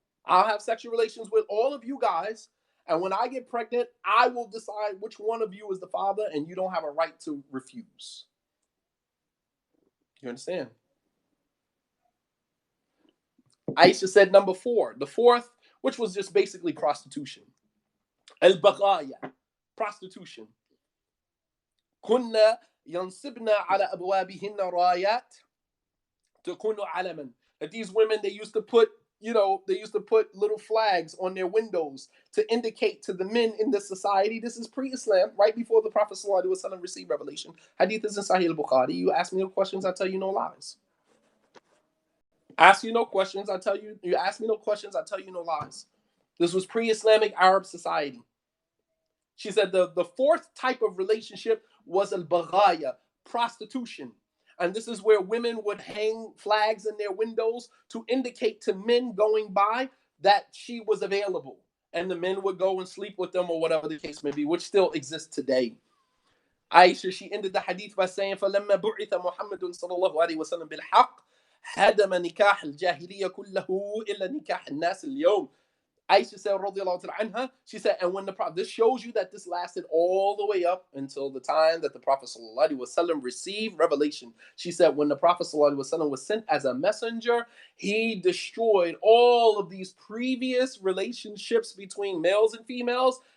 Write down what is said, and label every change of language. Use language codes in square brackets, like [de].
[en] I'll have sexual relations with all of you guys, and when I get pregnant, I will decide which one of you is the father, and you don't have a right to refuse. You understand? Aisha said number 4. The fourth, which was just basically prostitution. Al-Baghaya, prostitution. [ar] كنا ينصبن على أبوابهن رايات تكون علما. [en] That these women, they used to put little flags on their windows to indicate to the men in the society. This is pre-Islam, right before the Prophet ﷺ received revelation. Hadith is in Sahih al-Bukhari. You ask me no questions, I tell you no lies. Ask you no questions, I tell you. You ask me no questions, I tell you no lies. This was pre-Islamic Arab society. She said the fourth type of relationship was al-baghaya, prostitution. And this is where women would hang flags in their windows to indicate to men going by that she was available. And the men would go and sleep with them or whatever the case may be, which still exists today. Aisha, she ended the hadith by saying, [ar] فَلَمَّا بُعِثَ مُحَمَّدٌ صَلَى اللَّهُ عَلَيْهِ وَسَلَّمَ بِالْحَقِّ هَدَمَ نِكَاحَ الْجَاهِلِيَّةِ كُلَّهُ إِلَّا نِكَاحَ النَّاسِ الْيَوْمِ. [en] Aisha said, anha, she said, and when the Prophet, this shows you that this lasted all the way up until the time that the Prophet ﷺ received revelation. She said, when the Prophet ﷺ was sent as a messenger, he destroyed all of these previous relationships between males and females.